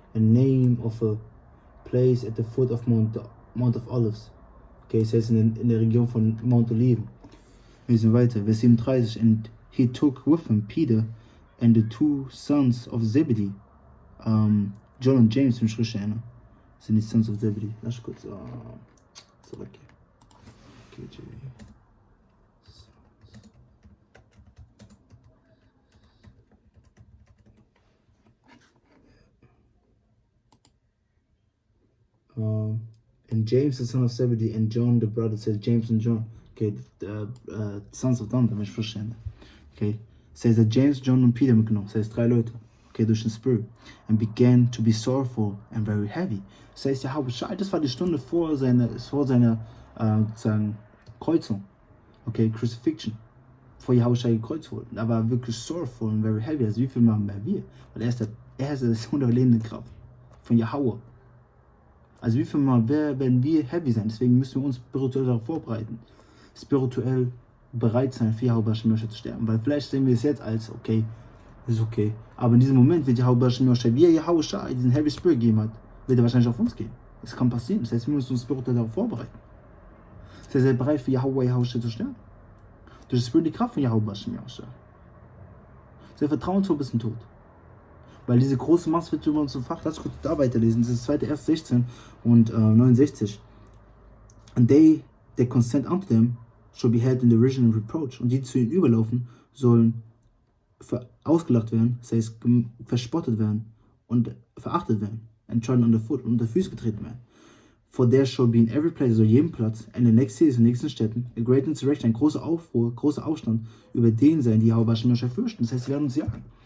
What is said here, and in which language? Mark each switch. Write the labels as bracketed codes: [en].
[en] A name of a place at the foot of Mount of Olives. [de] Okay, es heißt in der Region von Mount Oliven. Wir sind weiter, Vers 37. [en] And he took with him Peter and the two sons of Zebedee. [de] John und James, wenn ich richtig erinnere, sind die [en] Sons of Zebedee. [de] Lass kurz, zurück. KJ. [en] And James, the son of Zebedee, and John, the brother, says James and John. Okay, the sons of Thunder, [de] wenn ich verstehe. Okay, [en] says that [de] James, John und Peter mitgenommen. [en] Says [de] 3 Leute. Okay, durch den Spirit. [en] And began to be sorrowful and very heavy. [de] Says YAHAWASHI, das war die Stunde vor seiner sozusagen Kreuzung. Okay, Crucifixion. Vor YAHAWASHI gekreuzt wurde. Er war wirklich [en] sorrowful and very heavy. [de] Also wie viel machen wir? Weil er ist die unterlebende Kraft von Yahweh. Also wie viel Mal werden wir heavy sein? Deswegen müssen wir uns spirituell darauf vorbereiten. Spirituell bereit sein, für YAHAWASHI zu sterben. Weil vielleicht sehen wir es jetzt als okay, ist okay. Aber in diesem Moment wird YAHAWASHI, wie YAHAWASHI diesen Heavy Spirit gegeben hat, wird er wahrscheinlich auf uns gehen. Das kann passieren. Das heißt, wir müssen uns spirituell darauf vorbereiten. Das heißt, er ist bereit für YAHAWASHI zu sterben. Durch das Spirit die Kraft von YAHAWASHI. Sehr vertrauensvoll bis zum Tod. Weil diese große Macht wird über uns entfacht. Lass kurz da weiterlesen. Das ist 2. 1. 16 und 69. [en] And they that consent unto them shall be held in derision and reproach. [de] Und die zu ihnen überlaufen, sollen ausgelacht werden, das heißt verspottet werden und verachtet werden. [en] And trodden underfoot [de] und unter Füße getreten werden. [en] For there shall be in every place, [de] also jedem Platz, [en] and the next cities, [de] in den nächsten Städten, [en] a great insurrection, [de] ein großer Aufruhr, großer Aufstand über den sein, die YAHAWASHI fürchten. Das heißt, sie werden uns jagen.